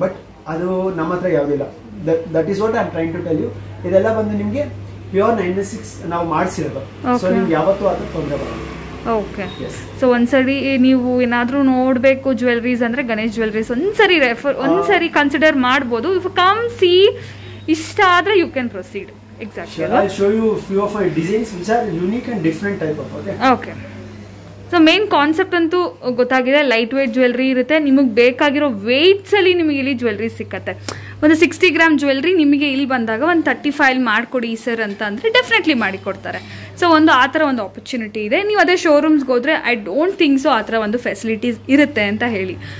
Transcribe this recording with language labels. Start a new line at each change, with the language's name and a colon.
English: but
Kannada: ಅದು ನಮ್ಮ ಹತ್ರ ಯಾವುದಿಲ್ಲ.
English: That is what I am trying to tell you.
Kannada: ಇದೆಲ್ಲ ಬಂದು ನಿಮಗೆ ಪ್ಯೂರ್ 916 ನಾವು ಮಾಡಿಸಿರೋದು. ಸೊ ನಿಮ್ಗೆ ಯಾವತ್ತೂ ಅದ್ರ ತೊಂದರೆ ಬರಲ್ಲ. ಓಕೆ, ಸೊ ಒಂದ್ಸರಿ ನೀವು ಏನಾದರೂ ನೋಡಬೇಕು ಜ್ಯುವೆಲ್ರೀಸ್ ಅಂದರೆ ಗಣೇಶ್ ಜ್ಯುವೆಲ್ರೀಸ್ ಒಂದ್ಸರಿ ಕನ್ಸಿಡರ್ ಮಾಡ್ಬೋದು.
English: if come see
Kannada: ಇಷ್ಟ ಆದರೆ
English: You can proceed. Exactly. I'll show you few of my designs which are unique and different type of.
Kannada: Okay. So main concept ಅಂತೂ ಗೊತ್ತಾಗಿದೆ. ಲೈಟ್ ವೇಟ್ ಜ್ಯುವೆಲ್ರಿ ಇರುತ್ತೆ. ನಿಮಗೆ ಬೇಕಾಗಿರೋ ವೆಯ್ಟ್ಸಲ್ಲಿ ನಿಮಗೆ ಇಲ್ಲಿ ಜ್ಯುವೆಲ್ರಿ ಸಿಕ್ಕತ್ತೆ. ಒಂದು 60 ಗ್ರಾಮ್ ಜ್ಯುವೆಲ್ರಿ ನಿಮಗೆ ಇಲ್ಲಿ ಬಂದಾಗ ಒಂದು 35 ಮಾಡಿಕೊಡಿ ಸರ್ ಅಂತ ಅಂದರೆ ಡೆಫಿನೆಟ್ಲಿ ಮಾಡಿಕೊಡ್ತಾರೆ. ಸೊ ಒಂದು ಆ ಥರ ಒಂದು ಆಪರ್ಚುನಿಟಿ ಇದೆ. ನೀವು ಅದೇ ಶೋರೂಮ್ಸ್ಗೆ ಹೋದರೆ
English: I don't think so
Kannada: ಆ ಥರ ಒಂದು ಫೆಸಿಲಿಟೀಸ್ ಇರುತ್ತೆ ಅಂತ ಹೇಳಿ.